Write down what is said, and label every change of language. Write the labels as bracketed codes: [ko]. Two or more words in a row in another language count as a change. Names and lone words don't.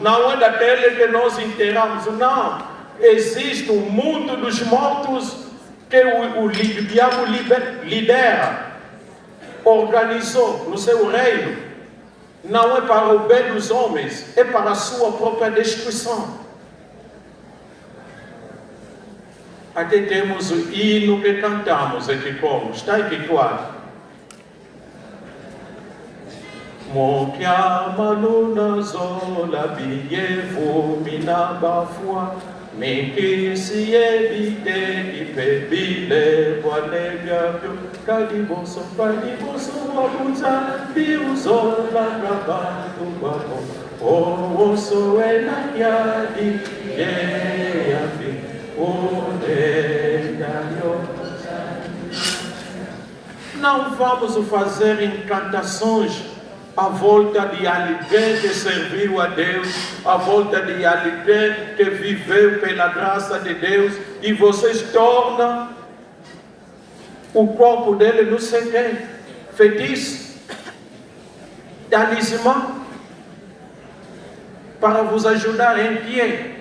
[pt] Não é daquele que nós enterramos, não. Existe um mundo dos mortos que o diabo lidera, organizou no seu reino. Não é para o bem dos homens, é para a sua própria destruição. Até temos o hino que cantamos aqui como está equipado. [kg] Mokiama luna zola biyevu minabafua Miki si ebite ki pebile Wanebyabu kadiboso wabuza Biuzola kabatu babo Oso ena yadi yeyabi [pt] Não vamos fazer encantações à volta de alguém que serviu a Deus, à volta de alguém que viveu pela graça de Deus, e vocês tornam o corpo dele não sei quem, feitiço, talismã, para vos ajudar em quê?